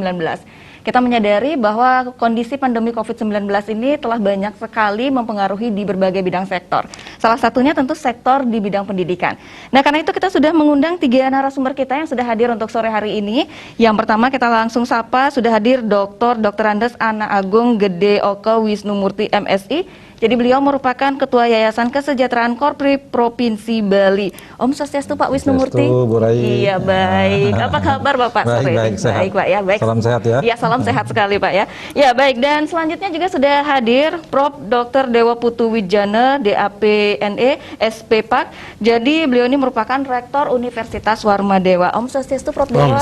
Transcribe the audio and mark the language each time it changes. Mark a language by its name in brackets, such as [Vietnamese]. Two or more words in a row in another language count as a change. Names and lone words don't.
[Indonesian] Kita menyadari bahwa kondisi pandemi COVID-19 ini telah banyak sekali mempengaruhi di berbagai bidang sektor. Salah satunya tentu sektor di bidang pendidikan. Nah, karena itu kita sudah mengundang 3 narasumber kita yang sudah hadir untuk sore hari ini. Yang pertama kita langsung sapa, sudah hadir Dr. Andes Ana Agung Gede Oke Wisnumurti MSI. Jadi beliau merupakan Ketua Yayasan Kesejahteraan Korpri Provinsi Bali. [Sanskrit] Om Swastiastu [Indonesian] Pak Wisnumurti. Bu Rai. Iya, baik. Apa kabar Bapak sore ini? Baik, sehat. Baik Pak ya, baik. Salam sehat ya. Iya, salam sehat sekali Pak ya. Ya, baik. Dan selanjutnya juga sudah hadir Prof. Dr. Dewa Putu Wijana, DAPNE, SPPAK. Jadi beliau ini merupakan Rektor Universitas Warma Dewa. [Sanskrit] Om Swastiastu [Indonesian] Prof. Dewa.